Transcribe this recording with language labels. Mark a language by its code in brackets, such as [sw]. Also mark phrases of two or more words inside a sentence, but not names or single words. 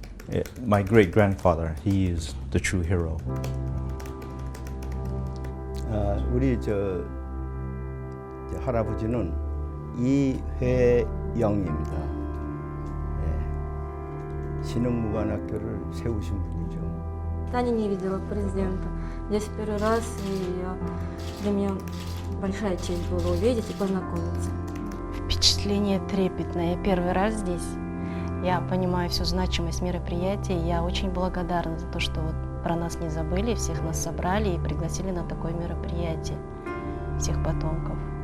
[en] My great grandfather, he is the true hero. [ko] 우리 할아버지는 이회영입니다. 신흥무관학교를 세우신 분이죠. [ru] Таня не видела президента. Здесь в первый раз, и для меня большая честь была увидеть и познакомиться. Впечатление трепетное. Я первый раз здесь. Я понимаю всю значимость мероприятия. Я очень благодарна за то, что вот про нас не забыли, всех нас собрали и пригласили на такое мероприятие, всех потомков.